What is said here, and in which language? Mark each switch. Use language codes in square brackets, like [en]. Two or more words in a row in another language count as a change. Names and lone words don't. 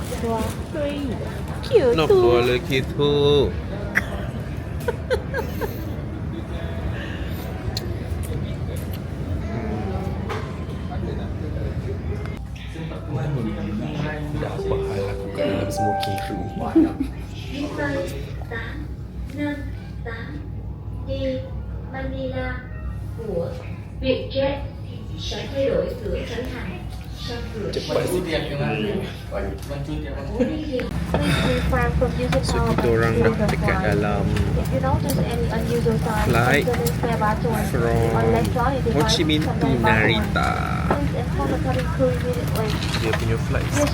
[ms] Cute Nak tu. keluar lagi tu. Dah apa hal aku kat dalam [en] smoking room. [vi] đi Manila của Vietjet sẽ thay đổi cửa khởi hành sau cửa [ms] Cepat sikit. So So kita orang dah dekat dalam [en] flight from Ho Chi Minh to Narita. [ms] Dia punya flight.